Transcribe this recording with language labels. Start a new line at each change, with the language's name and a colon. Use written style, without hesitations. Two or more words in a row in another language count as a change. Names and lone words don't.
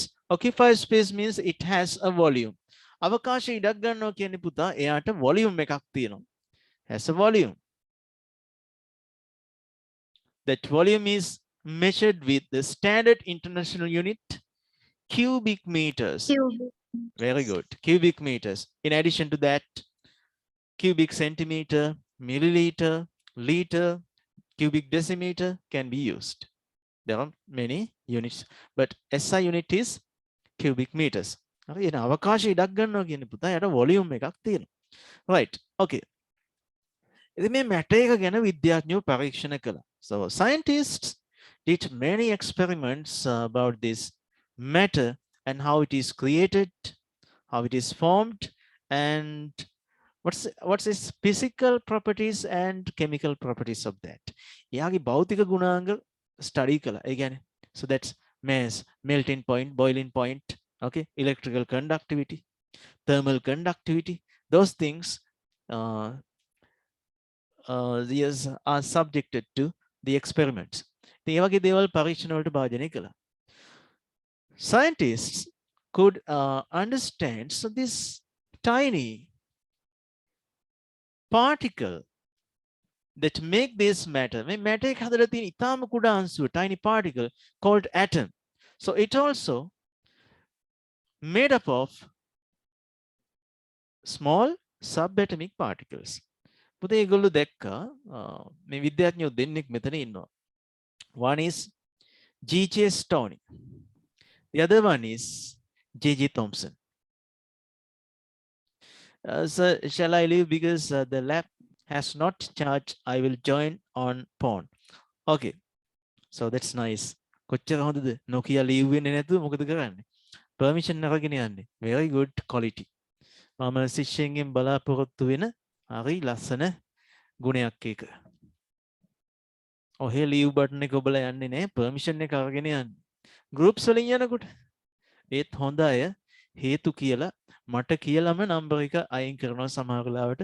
English: Occupied space means it has a volume.
Sinhala: අවකාශ ඉඩක් ගන්නවා කියන්නේ පුතා එයාට volume එකක් තියෙනවා.
English: Has a volume. That volume is measured with the standard international unit, cubic meters. Very good, cubic meters. In addition to that, cubic centimeter, milliliter, liter, cubic decimeter can be used. There are many units, but SI unit is cubic meters.
Sinhala: Okay, අවකාශ ඉඩක් ගන්නවා කියන්නේ පුතා යට volume එකක් තියෙනවා.
English: Right, okay.
Sinhala: ඉතින් මේ matter එක ගැන විද්‍යාඥයෝ පරීක්ෂණ කළා.
English: So scientists did many experiments about this matter and how it is created, how it is formed, and what's its physical properties and chemical properties of that.
Sinhala: එයාගේ භෞතික ගුණාංග study කළා. ඒ කියන්නේ
English: so that's mass, melting point, boiling point, okay, electrical conductivity, thermal conductivity, those things these are subjected to the experiments.
Sinhala: ඒ වගේ දේවල් පරීක්ෂණ වලට භාජනය කළා.
English: Scientists could understand so this tiny particle that make this matter.
Sinhala: Matter එක හදලා තියෙන ඉතාම කුඩා අංශුව,
English: tiny particle called atom. So it also made up of small subatomic particles.
Sinhala: පුතේ ඒගොල්ලෝ දැක්කා මේ විද්‍යාඥයෝ දෙන්නෙක් මෙතන ඉන්නවා.
English: One is G.J. Stoney. The other one is J.J. Thompson. So shall I leave because the lab has not charged? I will join on phone. Okay, so that's nice.
Sinhala: කොච්චර හොඳද නොකිය leave වෙන්නේ නැතුව මොකද කරන්නේ? Permission අරගෙන යන්නේ. Very good quality. මම ශිෂ්‍යයන්ගෙන් බලාපොරොත්තු වෙන හරි ලස්සන ගුණයක් ඒක. ඔහේ leave button එක ඔබලා යන්නේ නැහැ. Permission එක අරගෙන යන්නේ. Groups වලින් යනකොට ඒත් හොඳ අය හේතු කියලා මට කියලාම නම්බර් එක අයින් කරනවා සමහර වෙලාවට.